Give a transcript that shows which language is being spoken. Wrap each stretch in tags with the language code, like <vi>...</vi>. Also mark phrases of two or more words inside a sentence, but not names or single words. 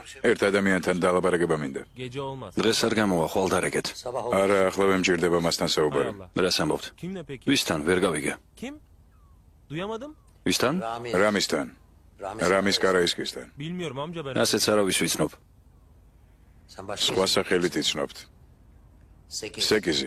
<ka>ერთ ადამიანთან დალაპარაკება მინდა.</ka> <tr>Gece olmaz.</tr> <ka>დღეს არ გამოვა ხვალდარეკეთ. არა, ახლა ვემჭირდება მასთან</ka> <tr>Hay</tr> <ka>საუბარი.</ka> <tr>Allah.</tr> <ka>რას ამბობთ?</ka> <tr>Kimle peki?</tr> <ka>ვისთან ვერ გავიგე.</ka> <tr>Kim? Duyamadım.</tr> <ka>ვისთან? რამისთან? რამის კარაისკისთან.</ka> <tr>Bilmiyorum amca ben.</tr> <ka>ასეც არავის ვიცნობ. სხვა სახელით იცნობთ. სეკიზი.</ka>